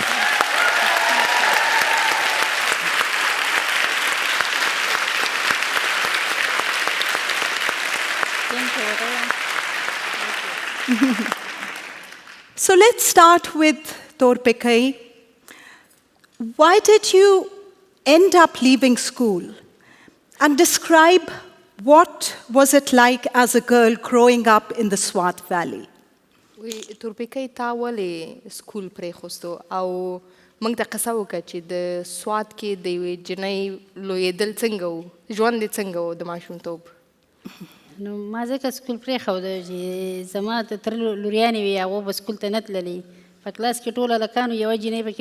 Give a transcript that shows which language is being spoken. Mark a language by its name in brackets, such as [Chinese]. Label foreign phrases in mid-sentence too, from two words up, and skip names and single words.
[English] Thank you. So let's start with Torpikai. Why did you end up leaving school? And describe what was it like as a girl growing up in the Swat Valley? [Pashto] تورپیکۍ تا ولې سکول پرېښوستو او موږ ته قصه وکړه چې د سوات کې د یوې جنۍ لویېدل څنګه و ژوند یې څنګه و د ماشومتوب نو ما ځکه سکول پرېښوده چې زما د تره لوریانې وې هغو به سکول ته نه تللې په کلاس کې ټول هلکانو یوه جنۍ پکې